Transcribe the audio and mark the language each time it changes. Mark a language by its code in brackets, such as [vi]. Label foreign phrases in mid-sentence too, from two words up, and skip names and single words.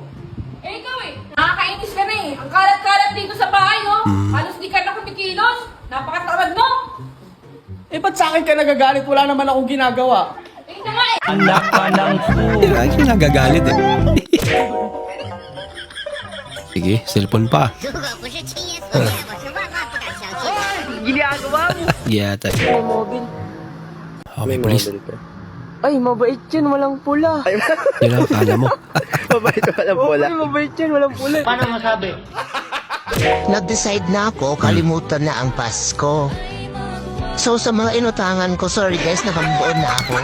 [tl] Eh ikaw eh, nakakainis ka na eh. Ang kalat-kalat dito sa bahay, oh. Halos di ka na kumikilos. Napakatamad mo. Eh, ba't sa akin ka nagagalit? Wala naman akong ginagawa. Tingnan nga eh. Hindi na siya nagagalit eh. Sige, cellphone pa. [zh] 如果不是亲眼所见，我是万万不敢相信的。 [tl] Yeah, tayo. Mobil. Oh, may police. Ay, mabait yan, walang pula. Yun ang akala mo. Ay, mabait yan, walang pula. Nag-decide na ako, kalimutan na ang Pasko. So sa mga inutangan ko, [en] sorry guys, [tl] nakambuon na ako.